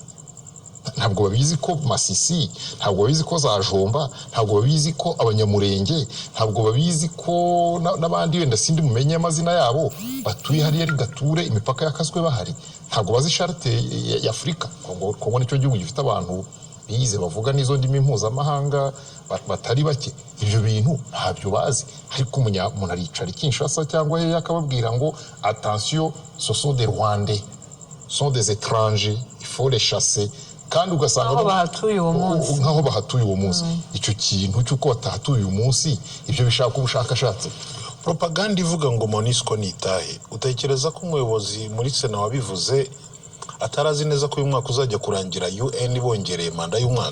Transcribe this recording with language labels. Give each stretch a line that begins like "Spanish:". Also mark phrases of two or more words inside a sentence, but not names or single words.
Kinyarwanda: Ntabwo babizi ko Masisi, ntabwo babizi ko za Jomba, ntabwo babizi ko Abanyamurenge, ntabwo babizi ko n'abandi wenda sindi mumenye amazina yabo batuye hariya ari gature imipaka yakaswe bahari. Ntabwo bazi charte ya Afrika. Kongo nicyo gihugu gifite abantu bize bavuga n'izo ndimi mpuzamahanga batari bake. Ibyo bintu ntabyo bazi, ariko umuntu aricara Kinshasa cyangwa he akababwira ngo
French: attention, ce sont des Rwandais, sont des étrangers, il faut les chasser.
Kinyarwanda: Kandi ugasanga nkaho bahatuye uwo munsi. Icyo kintu cy'uko batahatuye uyu munsi ibyo bishaka ubushakashatsi. Propaganda ivuga ngo MONUSCO nitahe, utekereza ko umuyobozi muri Sena wabivuze atarazi neza ko uyu mwaka uzajya kurangira UN bongereye manda y'umwaka?